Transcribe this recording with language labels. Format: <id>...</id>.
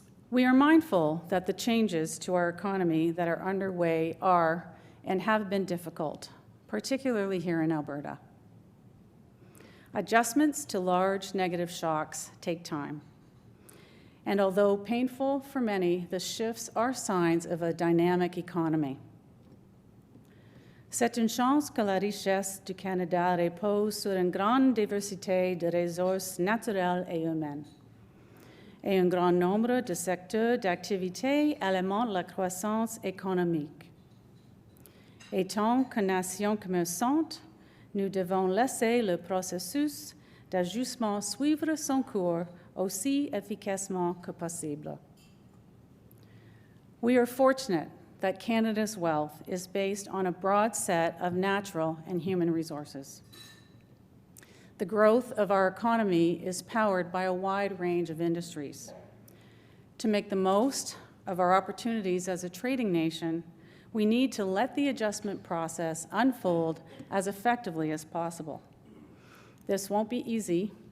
<en>We are mindful that the changes to our economy that are underway are and have been difficult, particularly here in Alberta. Adjustments to large negative shocks take time. And although painful for many, the shifts are signs of a dynamic economy.</en> <fr>C'est une chance que la richesse du Canada repose sur une grande diversité de ressources naturelles et humaines. Et un grand nombre de secteurs d'activité alimentent la croissance économique. Et tant que nation commerçante, nous devons laisser le processus d'ajustement suivre son cours aussi efficacement que possible.</fr> <en>We are fortunate that Canada's wealth is based on a broad set of natural and human resources. The growth of our economy is powered by a wide range of industries. To make the most of our opportunities as a trading nation, we need to let the adjustment process unfold as effectively as possible. This won't be easy,</en>